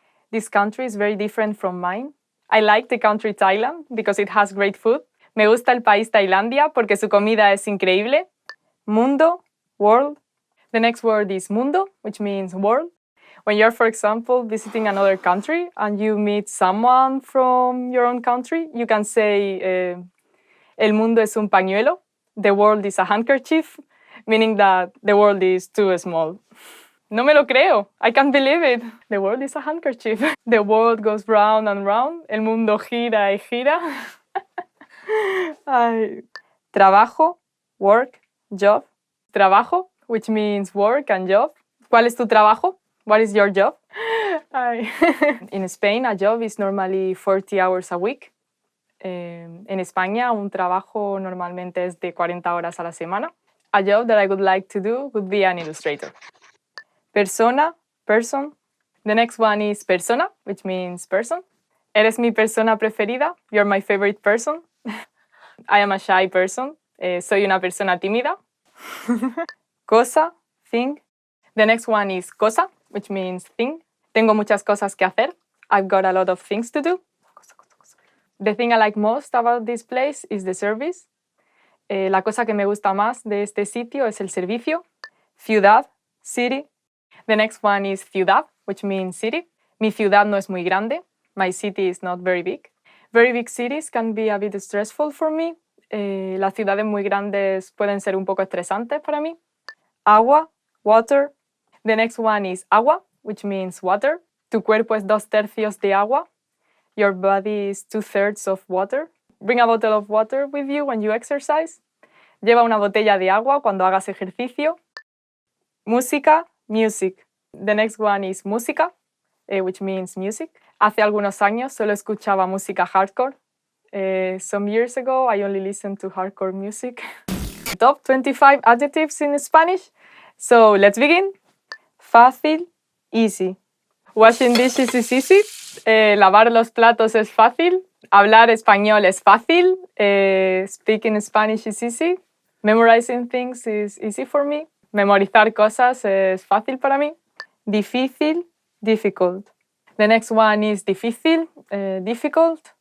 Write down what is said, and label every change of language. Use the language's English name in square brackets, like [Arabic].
[English] This country is very different from mine. I like the country Thailand because it has great food. [Spanish] Me gusta el país Tailandia porque su comida es increíble. Mundo, world. [English] The next word is mundo, which means world. When you're, for example, visiting another country and you meet someone from your own country, you can say, [Spanish] el mundo es un pañuelo, [English] the world is a handkerchief, meaning that the world is too small. [Spanish] No me lo creo. [English] I can't believe it. The world is a handkerchief. The world goes round and round. [Spanish] El mundo gira y gira. Ay. [English] Trabajo, work, job. Trabajo, which means work and job. [Spanish] ¿Cuál es tu trabajo? [English] What is your job? Ay. In Spain, a job is normally 40 hours a week. [Spanish] En España, un trabajo normalmente es de 40 horas a la semana. [English] A job that I would like to do would be an illustrator. Persona, person. The next one is persona, which means person. [Spanish] Eres mi persona preferida. [English] You're my favorite person. I am a shy person. [Spanish] Soy una persona tímida. Cosa, thing. [English] The next one is cosa, which means thing. [Spanish] Tengo muchas cosas que hacer. [English] I've got a lot of things to do. The thing I like most about this place is the service. [Spanish] La cosa que me gusta más de este sitio es el servicio. Ciudad, city. [English] The next one is ciudad, which means city. [Spanish] Mi ciudad no es muy grande. [English] My city is not very big. Very big cities can be a bit stressful for me. [Spanish] Las ciudades muy grandes pueden ser un poco estresantes para mí. Agua, water. [English] The next one is agua, which means water. [Spanish] Tu cuerpo es 2/3 de agua. [English] Your body is 2/3 of water. Bring a bottle of water with you when you exercise. [Spanish] Lleva una botella de agua cuando hagas ejercicio. Música, music. [English] The next one is música, which means music. [Spanish] Hace algunos años solo escuchaba música hardcore. [English] Some years ago, I only listened to hardcore music. Top 25 adjectives in Spanish. So let's begin. Fácil, easy. Washing dishes is easy. [Spanish] Lavar los platos es fácil. Hablar español es fácil. [English] Speaking Spanish is easy. Memorizing things is easy for me. [Spanish] Memorizar cosas es fácil para mí. Difícil, difficult. [English] The next one is difícil, difficult.